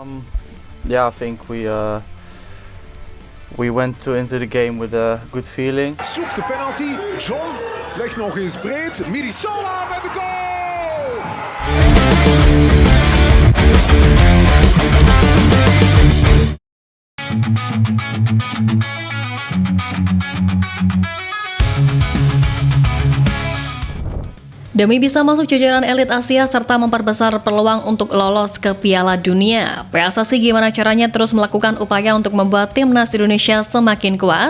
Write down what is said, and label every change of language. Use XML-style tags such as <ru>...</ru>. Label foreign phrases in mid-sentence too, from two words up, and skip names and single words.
<en>Yeah, I think we went into the game with a good feeling.</en> <nl>Zoekt de penalty. John legt nog eens breed. Midisola met de goal!</nl> <id>Demi bisa masuk jajaran elit Asia serta memperbesar peluang untuk lolos ke Piala Dunia, PSSI gimana caranya terus melakukan upaya untuk membuat timnas Indonesia semakin kuat.</id>